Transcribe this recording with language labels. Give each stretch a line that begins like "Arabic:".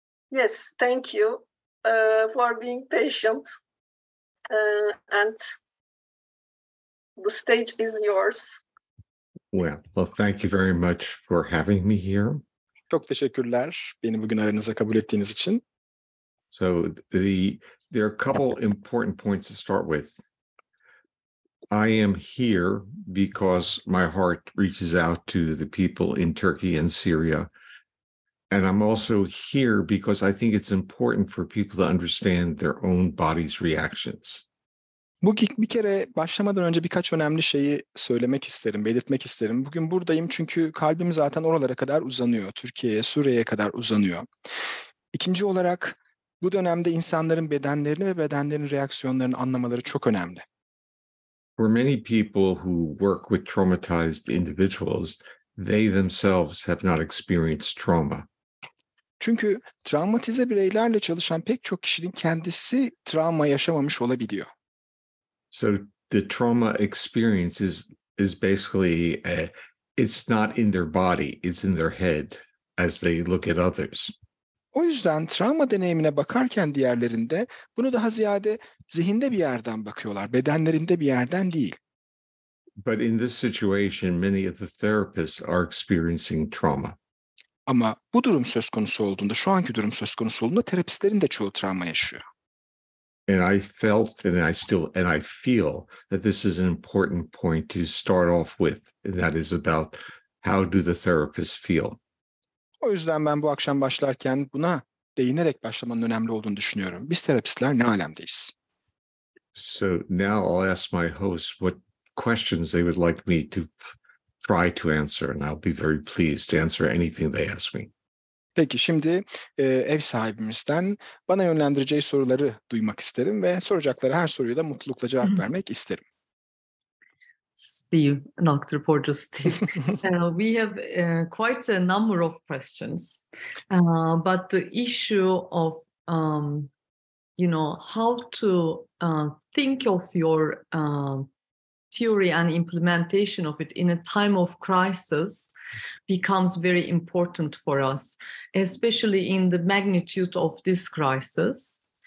English: Yes, thank you for being patient. And the stage is yours. Well, thank you very much for having me here.
Turkish: Çok teşekkürler beni bugün aranıza kabul ettiğiniz için.
English: So there are a couple important points to start with. I am here because my heart reaches out to the people in Turkey and Syria. And I'm also here because I think it's important for people to understand their own body's reactions.
Turkish: Bu bir kere başlamadan önce birkaç önemli şeyi söylemek isterim, belirtmek isterim. Bugün buradayım çünkü kalbim zaten oralara kadar uzanıyor. Türkiye'ye, Suriye'ye kadar uzanıyor. İkinci olarak bu dönemde insanların bedenlerini ve bedenlerin reaksiyonlarını anlamaları çok önemli.
English: For many people who work with traumatized individuals, they themselves have not experienced trauma.
Turkish: Çünkü travmatize bireylerle çalışan pek çok kişinin kendisi travma yaşamamış olabiliyor.
English: So the trauma experience is basically it's not in their body, it's in their head as they look at others.
Turkish: O yüzden travma deneyimine bakarken diğerlerinde bunu daha ziyade zihinde bir yerden bakıyorlar, bedenlerinde bir yerden değil.
English: But in this situation, many of the therapists are experiencing trauma.
Turkish: Ama bu durum söz konusu olduğunda, şu anki durum söz konusu olduğunda terapistlerin de çoğu travma yaşıyor.
English: And I felt and I feel that this is an important point to start off with, and that is about how do the therapists feel.
Turkish: O yüzden ben bu akşam başlarken buna değinerek başlamanın önemli olduğunu düşünüyorum. Biz terapistler ne alemdeyiz?
English: So now I'll ask my host what questions they would like me to try to answer, and I'll be very pleased to answer anything they ask me.
Turkish: Peki şimdi ev sahibimizden bana yönlendireceği soruları duymak isterim ve soracakları her soruya da mutlulukla cevap vermek isterim.
English: Steve, Dr. Porges, Steve. We have quite a number of questions, but the issue of, how to think of your theory and implementation of it in a time of crisis becomes very important for us, especially in the magnitude of this crisis.